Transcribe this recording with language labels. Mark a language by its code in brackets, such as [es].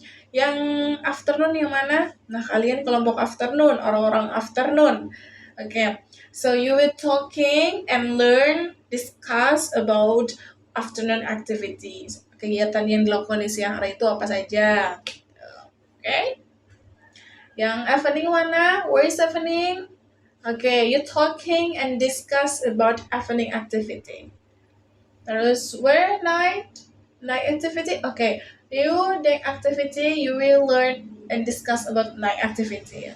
[id] Yang afternoon yang mana? Nah, kalian kelompok afternoon, orang-orang afternoon. [en] Okay, so you will talking and learn, discuss about afternoon activities. [id] Kegiatan yang dilakukan di siang hari itu apa saja? [en] Okay. [id] Yang evening mana? [en] Where is evening? Okay, you talking and discuss about evening activity. [id] Terus [en] where night? Night activity? Okay, you day activity you will learn and discuss about night activity.